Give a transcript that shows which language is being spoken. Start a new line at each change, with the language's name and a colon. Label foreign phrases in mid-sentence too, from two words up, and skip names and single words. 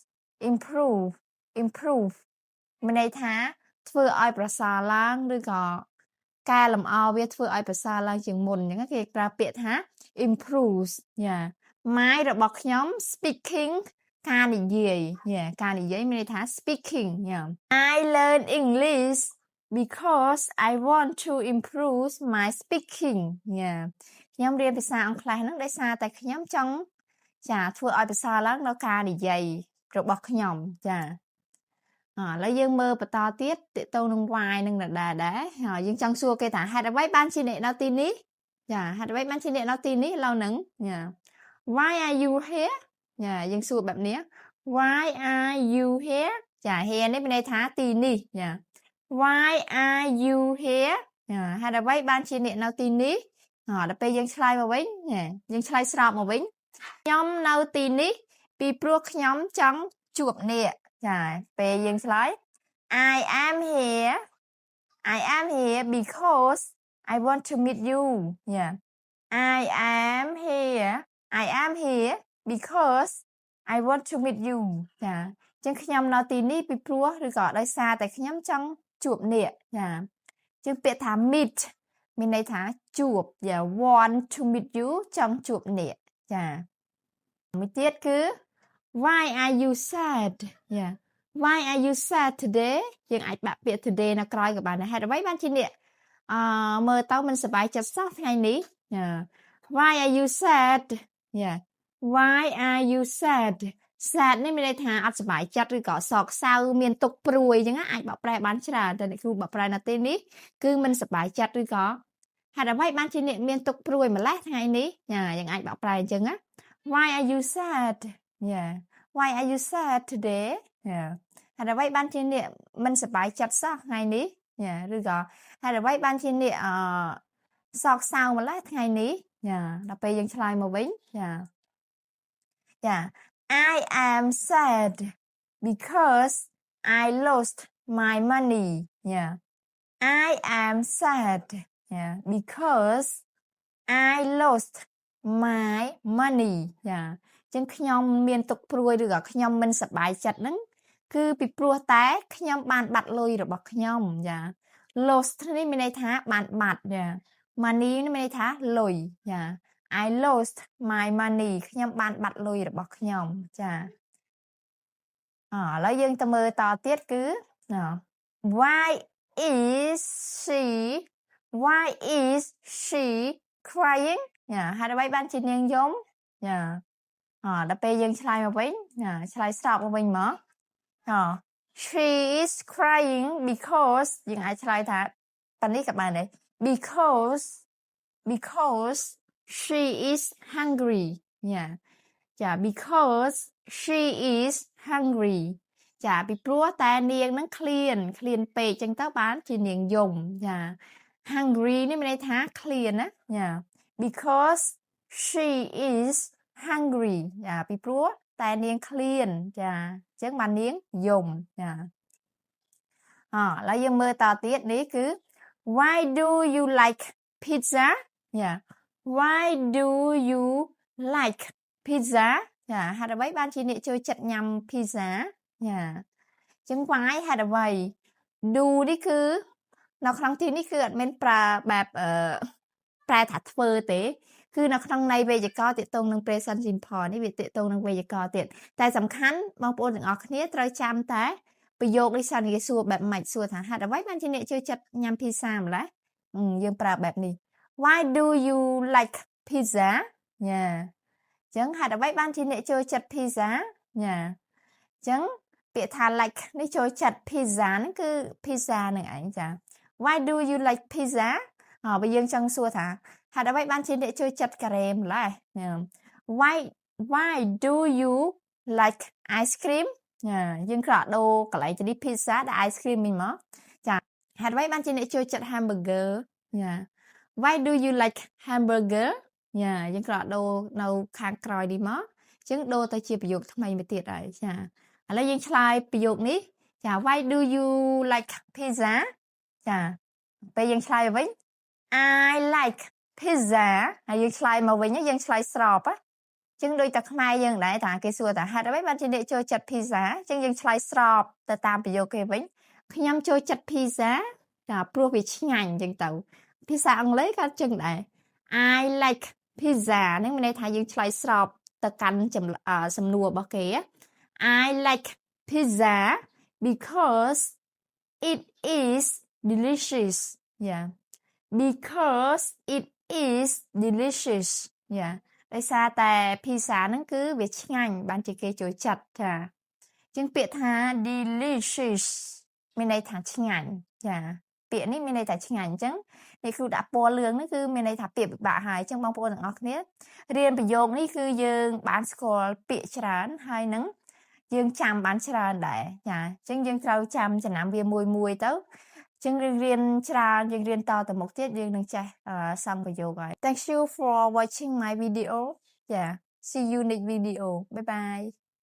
Khmer: improve មានន័យថាធ្វើឲ្យប្រសើរឡើងឬក៏កែលម្អវាធ្វើឲ្យប្រសើរឡើងជាងមុនអញ្ចឹងគេប្រើពាក្យថា improve ចា my របស់ខ្ញុំ speaking ការនិយាយការនិយាយមានន័យថា speaking
English: I learn English because I want to improve my speaking
Khmer: ខ្ញុំរៀនភាសាអង់គ្លេសហ្នឹងដោយសារតែខ្ញុំចង់ចាធ្វើឲ្យប្រសើរឡើងនៅការនិយាយរបស់ខ្ញុំចា ឥឡូវយើងមើលបន្តទៀតទាក់ទងនឹង why នឹងដែរហើយយើងចង់សួរគេថាហេតុអ្វីបានជាអ្នកនៅ ទីនេះចាហេតុអ្វីបានជាអ្នកនៅទីនេះឥឡូវហ្នឹងចា
English: Why are you here
Khmer: ចាយើងសួរបែបនេះ
English: Why are you here
Khmer: ចា here នេះមានន័យថាទីនេះចា
English: Why are you here
Khmer: ចាហេតុអ្វីបានជាអ្នកនៅទីនេះដល់ពេលយើងឆ្លើយមកវិញយើងឆ្លើយស្របមកវិញខ្ញុំនៅទីនេះពីព្រោះខ្ញុំចង់ជួបអ្នកចាពេលយើងឆ្លើយ I
English: am here because I want to meet you I am here because I want to meet you
Khmer: ចាអញ្ចឹងខ្ញុំនៅទីនេះពីព្រោះឬក៏ដោយសារតែខ្ញុំចង់ជួបអ្នកចាអញ្ចឹងពាក្យថា meet មានន័យថាជួប
English: want to meet you
Khmer: ចង់ជួបអ្នកចាមួយទៀតគឺ
English: Why are you sad Why are you sad today
Khmer: យើងអាចបាក់ពាក្យ today នៅក្រោយក៏បានដែរហេតុអ្វីបានជាអ្នកមើលទៅមិនសប្បាយចិត្តសោះថ្ងៃនេះ
English: Why are you sad Why are you sad
Khmer: sad នេះមានន័យថាអត់សប្បាយចិត្តឬក៏សោកសៅមានទុក្ខព្រួយអញ្ចឹងអាចបកប្រែ បានច្រើនតែអ្នកគ្រូបកប្រែនៅទីនេះគឺមិនសប្បាយចិត្តឬក៏ហេតុអ្វីបានជាអ្នកមានទុក្ខព្រួយម្លេះថ្ងៃនេះយើងអាចបកប្រែអញ្ចឹងណា
English: Why are you sad Why are you sad today
Khmer: ហេតុអ្វីបានជាអ្នកមិនសប្បាយចិត្តសោះថ្ងៃនេះឬក៏ហេតុអ្វីបានជាអ្នកសោកសៅម្លេះថ្ងៃនេះដល់ពេលយើងឆ្លើយមកវិញ Yeah.
English: I am sad because I lost my money. Yeah. I am sad. Yeah. Because I lost my money. Yeah.
Khmer: ចឹងខ្ញុំមានទុក្ខព្រួយឬក៏ខ្ញុំមិនសប្បាយចិត្តហ្នឹងគឺពីព្រោះតែខ្ញុំបានបាត់លុយរបស់ខ្ញុំយ៉ា lost នេះមានន័យថាបានបាត់យ៉ា money នេះមានន័យថាលុយយ៉ា
English: I lost my money
Khmer: ខ្ញុំបានបាត់លុយរបស់ខ្ញុំចាឥឡូវយើងទៅមើលតទៀតគឺ
English: why is she crying
Khmer: យ៉ាហេតុអ្វីបានជានាងយំយ៉ាដល់ពេលយើងឆ្លើយមកវិញឆ្លើយស្របមកវិញមក
English: she is crying because
Khmer: យើងអាចឆ្លើយថាប៉ានេះក៏បានដែរ
English: because she is hungry ចា because she is hungry
Khmer: ចាពីព្រោះតែនា ងហ្នឹងឃ្លានពេកចឹងទៅបានជានាងយំចា hungry នេះមានន័យថាឃ្លានណាចា
English: because she is hungry
Khmer: ចាពីព្រោះតែនាងឃ្លានចាអញ្ចឹងបាននាងយំចាឥឡូវយើងមើលតទៀតនេះគឺ
English: why do you like pizza why do you like pizza
Khmer: ចាហេតុអ្វីបានជាអ្នកចូលចិត្តញ៉ាំ pizza ចាអញ្ចឹង why ហេតុអ្វី do នេះគឺនៅក្នុងទីនេះគឺអត់មានប្រើបែប ប្រែថាធ្វើទេគឺនៅក្នុងន័យវេយ្យាករណ៍ទាក់ទងនឹង
English: present simple
Khmer: នេះវាទាក់ទងនឹងវេយ្យាករណ៍ទៀតតែសំខាន់បង ប្អូនទាំងអស់គ្នាត្រូវចាំតែប្រយោគនេះសិនគេសួរបែបម៉េចសួរថាហេតុអ្វីបានជាអ្នកចូលចិត្តញ៉ាំ pizza ម្ល៉េះយើងប្រើបែបនេះ
English: why do you like pizza
Khmer: យ៉ាអញ្ចឹងហេតុអ្វីបានជាអ្នកចូលចិត្ត pizza យ៉ាអញ្ចឹងពាក្យថា like នេះចូលចិត្ត pizza ហ្នឹងគឺ pizza នឹងឯងចា
English: why do you like pizza
Khmer: បើយើងចង់សួរថាហេតុអ្វីបានជាអ្នកចូលចិត្តការ៉េម្ល៉េះ
English: why do you like ice cream
Khmer: យើងគ្រាន់ដូរកន្លែងទៅនេះ pizza ដល់
English: ice cream
Khmer: វិញមកចាហេតុអ្វីបានជាអ្នកចូលចិត្ត hamburger
English: why do you like hamburger
Khmer: យើងគ្រាន់ដូរ នៅខាងក្រោយនេះមកអញ្ចឹងដូរទៅជាប្រយោគថ្មីមួយទៀតហើយចាឥឡូវយើងឆ្លើយប្រយោគនេះចា
English: why do you like
Khmer: pizza ចាពេលយើងឆ្លើយវិញ
English: I like pizza
Khmer: ហើយយើងឆ្លើយមកវិញយើងឆ្លើយស្របអញ្ចឹងដូច តែខ្មែរយើងដែរថាគេសួរថាហេតុអ្វីបានជាអ្នកចូលចិត្ត pizza អញ្ចឹងយើងឆ្លើយស្របទៅតាមប្រយោគគេវិញខ្ញុំចូលចិត្ត pizza ចាព្រោះវាឆ្ងាញ់អញ្ចឹងទៅភាសាអង់គ្លេសក៏អញ្ចឹងដែរ
English: I like pizza
Khmer: ហ្នឹងមានន័យថាយើងឆ្លើយស្របទៅកាន់សំណួររបស់គេ
English: I like pizza because it is delicious because it is delicious
Khmer: ដោយសារតែ pizza ហ្នឹងគឺវាឆ្ងាញ់បានជាគេចូលចិត្តចាអញ្ចឹងពាក្យថា delicious មានន័យថា ឆ្ងាញ់ចាពាក្យនេះមានន័យថាឆ្ងាញ់អញ្ចឹងនេះគ្រូដាក់ពណ៌លឿងនេះគឺមានន័យថាពាក្យពិបាកហើយអញ្ចឹងបងប្អូនទាំងអស់គ្នារៀនប្រយោគនេះគឺយើងបានស្គាល់ពាក្យច្រើនហើយនឹងយើងចាំបានច្រើនដែរចាអញ្ចឹងយើងត្រូវចាំចំណាំវាមួយទៅចឹងយើងរៀនច្រើនយើងរៀនតទៅមុខទៀតយើងនឹងចេះសង្ប្រយោគហើយ
English: Thank you for watching my video.
Khmer: Yeah.
English: See you next video. Bye bye.